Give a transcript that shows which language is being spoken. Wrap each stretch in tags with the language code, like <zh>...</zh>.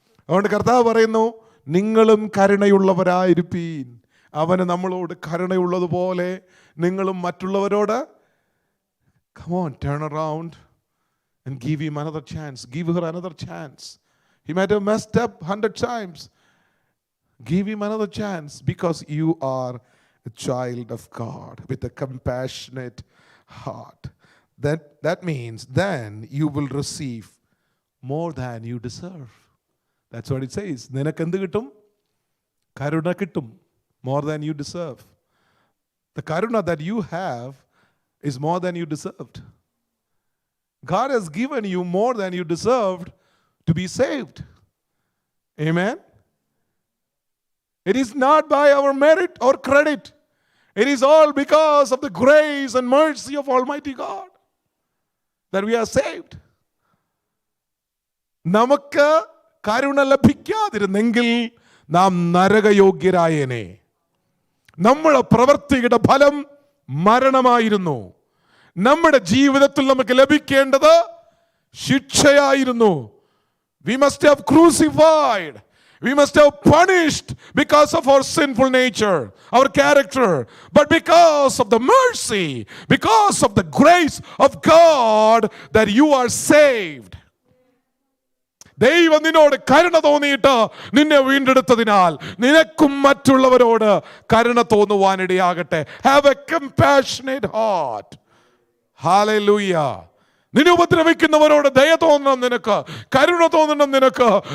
<ml>അതുകൊണ്ട് കർത്താവ് പറയുന്നു, നിങ്ങളും കരുണയുള്ളവരായിരിപ്പീൻ. അവന് നമ്മളോട് കരുണയുള്ളതുപോലെ നിങ്ങളും മറ്റുള്ളവരോട്.</ml> <en>Come on, turn around and give him another chance. Give her another chance. He might have messed up 100 times. Give him another chance because you are a child of God with a compassionate heart. That means then you will receive more than you deserve. That's what it says.</en> <ml>നിനക്ക് എന്ത് കിട്ടും? കരുണ കിട്ടും.</ml> <en>More than you deserve. The karuna that you have is more than you deserved. God has given you more than you deserved to be saved. Amen? It is not by our merit or credit. It is all because of the grace and mercy of Almighty God that we are saved.</en> <ml>നമുക്ക് കരുണ ലഭിക്കാതിരുന്നെങ്കിൽ നാം നരകയോഗ്യരായേനെ. നമ്മുടെ പ്രവൃത്തിയുടെ ഫലം മരണമായിരുന്നു. നമ്മുടെ ജീവിതത്തിൽ നമുക്ക് ലഭിക്കേണ്ടത് ശിക്ഷയായിരുന്നു.</ml> <en>We must have crucified. We must have punished because of our sinful nature, our character. But because of the mercy, because of the grace of God, that you are saved.</en> <ml>ദൈവം നിന്നോട് കരുണ തോന്നിയിട്ട് നിന്നെ വീണ്ടെടുത്തതിനാൽ നിനക്കും മറ്റുള്ളവരോട് കരുണ തോന്നുവാനിടയാകട്ടെ.</ml> <en>Have a compassionate heart. Hallelujah.</en> <ml>നിന്നെ ഉപദ്രവിക്കുന്നവരോട് ദയ തോന്നണം നിനക്ക്, കരുണ തോന്നണം നിനക്ക്.</ml>